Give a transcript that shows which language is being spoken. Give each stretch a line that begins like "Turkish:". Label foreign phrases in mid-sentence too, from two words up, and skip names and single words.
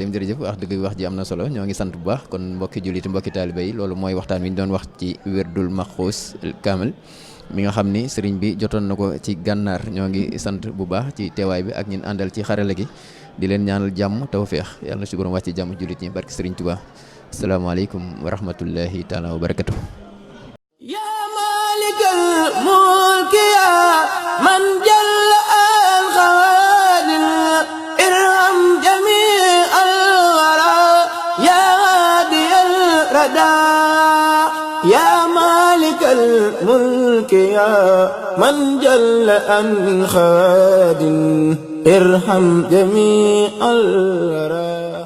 Wolof: Xaadim jërëjëf wax dëgg wax ji am na solo ñoo ngi sant bu baax kon mbokki julliti mbokki taalibe yi loolu mooy waxtaan wi ñu doon wax ci wirdul maxuus kaamil mi nga xam ni sëriñ bi jotoon na ko ci gànnaar ñoo ngi sant bu baax ci teewaay bi ak ñin àndal ci xarala gi di leen ñaanal jàmm tawfeex yàlla na si borom wàcc ci jàmm jullit ñi barki sëriñ Tuubaa
Arabic: السلام عليكم ورحمة الله تعالى وبركاته يا مالك الملك يا من جل الخوادم ارحم جميع الورى يا هادي الردى يا مالك الملك يا من جل الخوادم ارحم جميع الورى